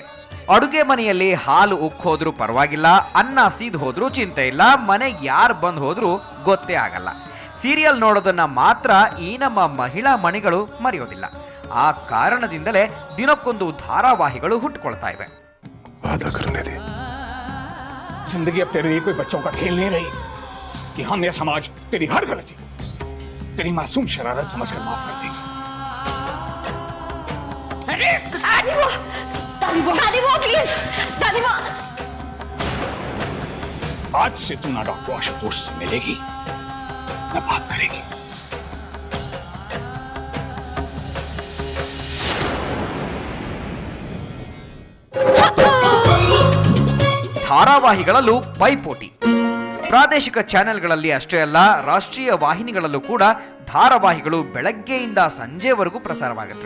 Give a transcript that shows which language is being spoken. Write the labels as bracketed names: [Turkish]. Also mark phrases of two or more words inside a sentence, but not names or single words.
[Kannada] ಅಡುಗೆ ಮನೆಯಲ್ಲಿ ಹಾಲು ಉಕ್ಕೋದ್ರೂ ಪರವಾಗಿಲ್ಲ, ಅನ್ನ ಸೀದ್ ಹೋದ್ರೂ ಚಿಂತೆ ಇಲ್ಲ, ಮನೆಗೆ ಯಾರು ಬಂದು ಹೋದ್ರೂ ಗೊತ್ತೇ ಆಗಲ್ಲ. ಸೀರಿಯಲ್ ನೋಡೋದನ್ನ ಮಾತ್ರ ಈ ನಮ್ಮ ಮಹಿಳಾ ಮಣಿಗಳು ಮರೆಯೋದಿಲ್ಲ. ಆ ಕಾರಣದಿಂದಲೇ ದಿನಕ್ಕೊಂದು ಧಾರಾವಾಹಿಗಳು ಹುಟ್ಟುಕೊಳ್ತಾ ಇವೆ. [Hindi] जिंदगी अब तेरे लिए कोई बच्चों का खेल नहीं रही कि हम या समाज तेरी हर गलती तेरी मासूम शरारत समझकर माफ कर देगी. प्लीज दादीमा, आज से तू ना डॉक्टर आशुतोष से मिलेगी ना बात करेगी. [Kannada] ಧಾರಾವಾಹಿಗಳಲ್ಲೂ ಪೈಪೋಟಿ. ಪ್ರಾದೇಶಿಕ ಚಾನೆಲ್ಗಳಲ್ಲಿ ಅಷ್ಟೇ ಅಲ್ಲ, ರಾಷ್ಟ್ರೀಯ ವಾಹಿನಿಗಳಲ್ಲೂ ಕೂಡ ಧಾರಾವಾಹಿಗಳು ಬೆಳಗ್ಗೆಯಿಂದ ಸಂಜೆವರೆಗೂ ಪ್ರಸಾರವಾಗುತ್ತವೆ.